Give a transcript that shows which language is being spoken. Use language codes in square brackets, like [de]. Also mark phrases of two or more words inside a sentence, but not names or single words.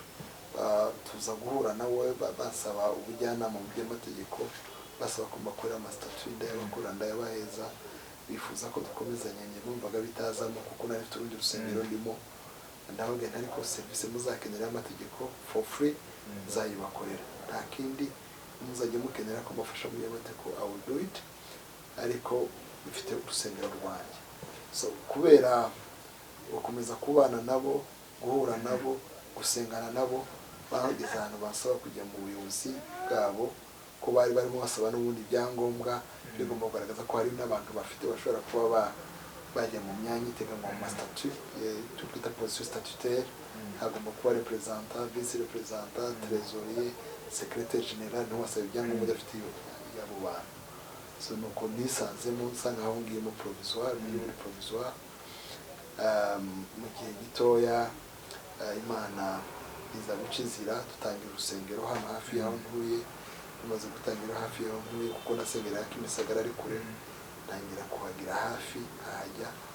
[rw] Tuza guhura nawe basaba ubujyanama mu by'amategeko, basaba ko mbakorera amastatut ndayabakora ndayabaheza, bifuza ko dukomezanya. Njye numvaga bitazamo kuko nari mfite urundi rusengero ndimo, ndavuga ariko service muzakenera amategeko [en] for free [rw] zayibakorera, nta kindi muzajya mukenera ko mbafasha mu by'amategeko [en] I will do it, [rw] ariko bifite urusengero rwanjye. So kubera gukomeza kubana nabo, guhura nabo, gusengana nabo, bahageze ahantu basaba kujya mu buyobozi bwabo, ko bari barimo basaba n'ubundi ibyangombwa bigomba kugaragaza ko hari n'abantu bafite bashobora kuba bajya mu myanya iteganywa mu mastatut, twita [fr] position statutaire. [rw] Hagomba kuba representant, [fr] vice representant, trésorier, secrétaire général, [rw] niho wasaba ibyangombwa udafite abo bantu. So nuko nisanzemo nsanga aho ngiyemo provisoire, muri provisoire. Mu gihe gitoya Imana iza guca inzira, dutangira urusengero hano hafi y'aho ntuye. Tumaze gutangira hafi y'aho ntuye kuko nasengera Kimisagara ari kure, ntangira kuhagira hafi nkahajya.